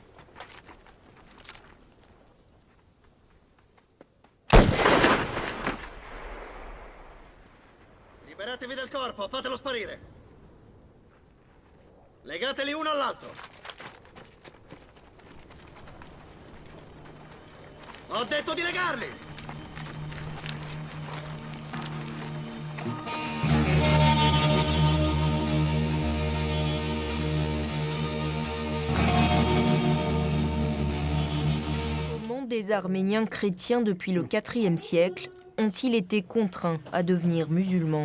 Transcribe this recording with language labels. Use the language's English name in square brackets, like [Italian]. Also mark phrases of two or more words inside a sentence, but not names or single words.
[Italian] Liberatevi del corpo, fatelo sparire. Legateli uno all'altro. Ho detto di legarli! [French] Comment des Arméniens chrétiens depuis le IVe siècle ont-ils été contraints à devenir musulmans?